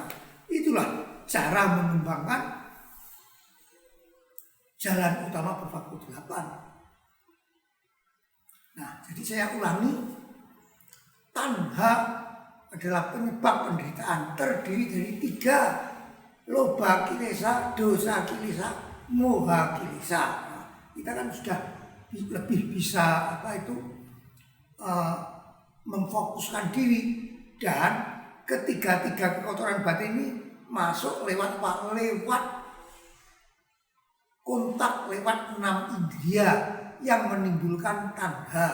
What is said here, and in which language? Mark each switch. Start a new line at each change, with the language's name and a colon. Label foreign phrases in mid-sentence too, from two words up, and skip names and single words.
Indonesian: Itulah cara mengembangkan jalan utama berfaktor 8. Nah, jadi saya ulangi, tanha adalah penyebab penderitaan, terdiri dari 3,
Pali: lobha kilesa, dosa kilesa, moha kilesa.
Indonesian: Nah, kita kan sudah lebih bisa memfokuskan diri, dan ketiga-tiga kekotoran batin ini masuk lewat apa? Lewat kontak, lewat 6 indria yang menimbulkan tanda.